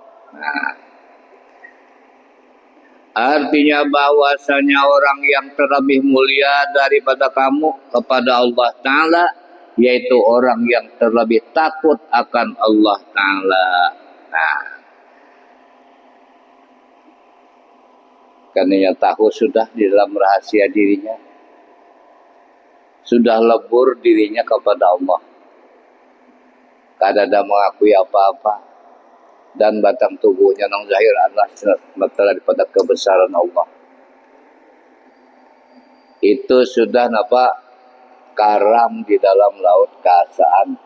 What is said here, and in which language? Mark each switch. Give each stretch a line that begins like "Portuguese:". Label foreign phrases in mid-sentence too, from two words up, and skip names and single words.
Indonesian: Artinya bahwasanya orang yang terlebih mulia daripada kamu kepada Allah Ta'ala, yaitu orang yang terlebih takut akan Allah Ta'ala. Karena tahu sudah di dalam rahasia dirinya, sudah lebur dirinya kepada Allah, kada ada mengakui apa-apa, dan batang tubuhnya nang zahir adalah daripada kebesaran Allah. Itu sudah karam di dalam laut keasaan.